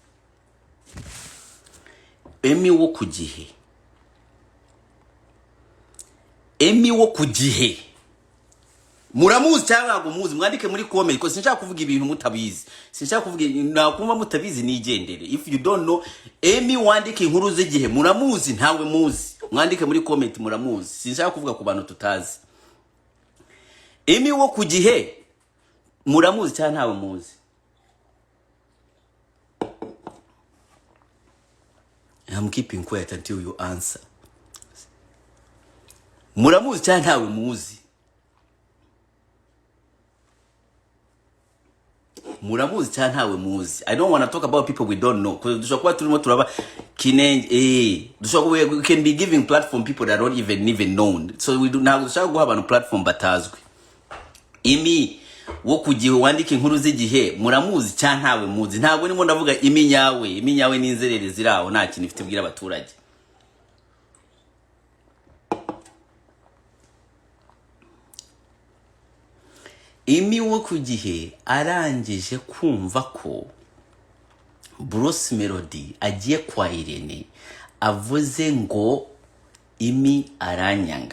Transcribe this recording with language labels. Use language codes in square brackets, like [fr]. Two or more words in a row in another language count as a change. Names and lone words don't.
[rw] Emmy wo ku Gihe. Emmy wo ku Gihe muramuzi cyangwa ntago muzi? Mwandike muri comment ko sinshaka kuvuga ibintu mutabizi. Sinshaka kuvuga nakumva mutabizi nigendere. [en] If you don't know [rw] Emmy wandike inkuru z'Igihe muramuzi ntawe muzi. Mwandike muri comment muramuzi. Sinshaka kuvuga ku bantu tutazi. Emmy wo ku Gihe muramuzi cyangwa ntawe muzi? [en] I'm keeping quiet until you answer. [rw] Muramuzi cyangwa ntawe muzi? Muramuzi cyangwa ntawe muzi? [en] I don't want to talk about people we don't know because [rw] dushobora turimo turaba kinenge [en] we can be giving platform people that don't even known. So we do now [rw] dushaka guha abantu platform batazwi. Emmy wo ku Gihe wandika inkuru z'Igihe muramuzi cyangwa ntawe muzi? Ntabwo nimo ndavuga Emmy nyawe n'inzerere ziraho nta kintu ifite bwira abaturage. Emmy wo ku Gihe arangije kumva ko Bruce Melodie agiye kwa Irene avuze ngo Emmy aranyanga.